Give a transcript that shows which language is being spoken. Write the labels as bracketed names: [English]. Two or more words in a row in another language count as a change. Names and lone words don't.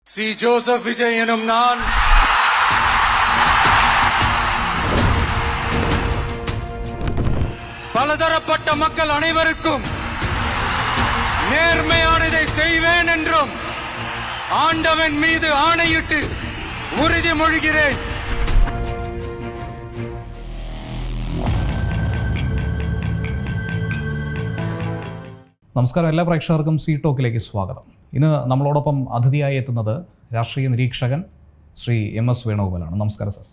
[Tamil] சி ஜோசப் விஜய் எனும் நான் பலதரப்பட்ட மக்கள் அனைவருக்கும் நேர்மையானதை செய்வேன் என்றும் ஆண்டவன் மீது ஆணையிட்டு உறுதிமொழிகிறேன். [Malayalam] നമസ്കാരം, എല്ലാ പ്രേക്ഷകർക്കും സി ടോക്കിലേക്ക് സ്വാഗതം. ഇന്ന് നമ്മളോടൊപ്പം അതിഥിയായി എത്തുന്നത് രാഷ്ട്രീയ നിരീക്ഷകൻ ശ്രീ MS വേണുഗോപാലാണ്. നമസ്കാരം സാർ.